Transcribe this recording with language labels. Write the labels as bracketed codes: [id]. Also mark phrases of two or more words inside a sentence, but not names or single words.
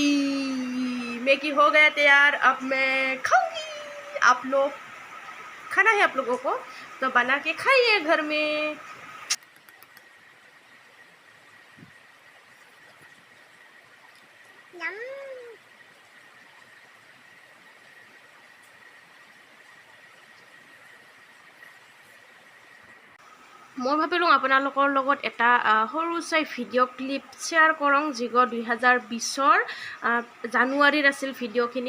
[hi] मैगी हो गया तैयार, अब मैं खाऊंगी। आप लोग खाना है आप लोगों को तो बना के खाइए घर में। यम। [as] মই ভাবিলোঁ আপোনালোকৰ লগত এটা সৰু চাই [en] video clip [as] শ্বেয়াৰ কৰোঁ, যিগত 2020 জানুৱাৰীত আছিল ভিডিঅ'খিনি।